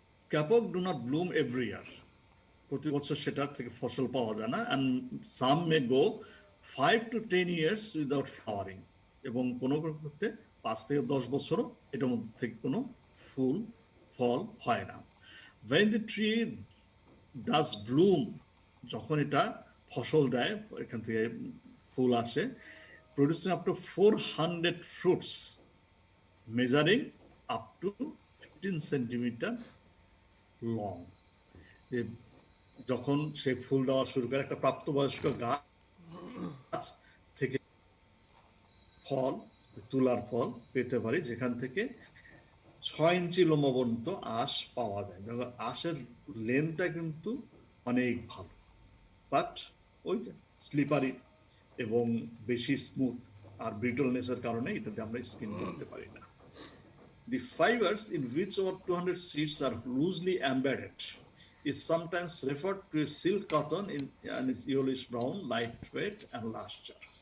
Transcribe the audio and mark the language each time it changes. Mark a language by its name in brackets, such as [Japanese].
[English] Kapok do not bloom every year. [Bangla] প্রতি বছর সেটা থেকে ফসল পাওয়া যায় না। [English] And some may go 5 to 10 years without flowering. [Bangla] এবং কোনো ক্ষেত্রে 5 থেকে 10 বছরও এটার মধ্যে থেকে কোনো ফল হয় না। [English] When the tree does bloom, [Bangla] যখন এটা ফসল দেয়, এখান থেকে ফুল আসে, [English] producing up to 400 fruits measuring up to 15 centimeter long. [Bangla] যখন সে ফুল দেওয়া শুরু করে, একটা প্রাপ্তবয়স্ক গাছ থেকে ফল, তুলার ফল পেতে পারি, যেখান থেকে 6 ইঞ্চি লম্বা পর্যন্ত আঁশ পাওয়া যায়। দেখো আঁশের লেন্থটা কিন্তু অনেক ভালো, বাট ওই স্লিপারি এবং বেশি স্মুথ আর ব্রিটলনেসের কারণে এটাতে আমরা স্পিন করতে পারি না। [English] The fibers in which over 200 seeds are loosely embedded is sometimes referred to as silk cotton and is yellowish brown, lightweight and luster.